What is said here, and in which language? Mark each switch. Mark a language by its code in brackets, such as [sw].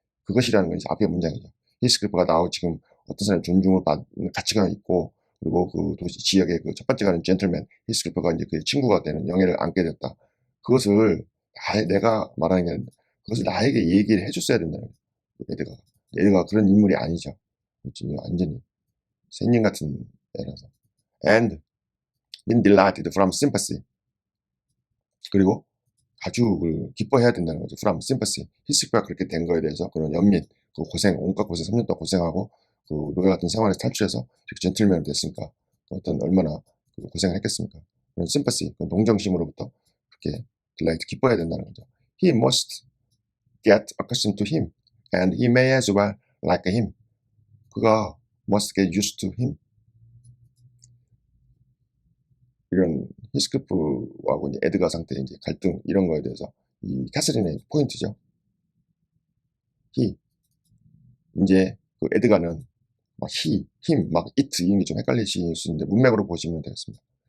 [ko] 그것이라는 건 이제 앞에 문장이죠. 히스클프가 나하고 지금 어떤 사람의 존중을 받는 가치가 있고 그리고 그 도시 지역의 그 첫 번째 가는 젠틀맨 히스클프가 이제 그 친구가 되는 영예를 안게 됐다. 그것을 내가 말하는 게 아니라 그것을 나에게 얘기를 해줬어야 된다는 거예요. 에드가 그런 인물이 아니죠. 완전히仙人같은 애라서. [en] And been delighted from sympathy. [ko] 그리고 아주 기뻐해야 된다는 거죠. [en] from sympathy. [ko] 히스크가 그렇게 된 거에 대해서 그런 연민, 그 고생, 온갖 고생, 3년 동안 고생하고 그 노예 같은 생활에서 탈출해서 이렇게 젠틀맨이 됐으니까 얼마나 고생을 했겠습니까? 그런 심퍼시, 그런 동정심으로부터 그렇게 딜라이트 기뻐해야 된다는 거죠. [en] He must get accustomed to him, and he may as well like him. 그가 must get used to him. [ko] 이런 히스클프하고 이제 에드가 상태의 이제 갈등 이런 거에 대해서 이 캐서린의 포인트죠. he 이제 그 에드가는 막 he, him, 막 it 이런 게 좀 헷갈리실 수 있는데 문맥으로 보시면 되겠습니다.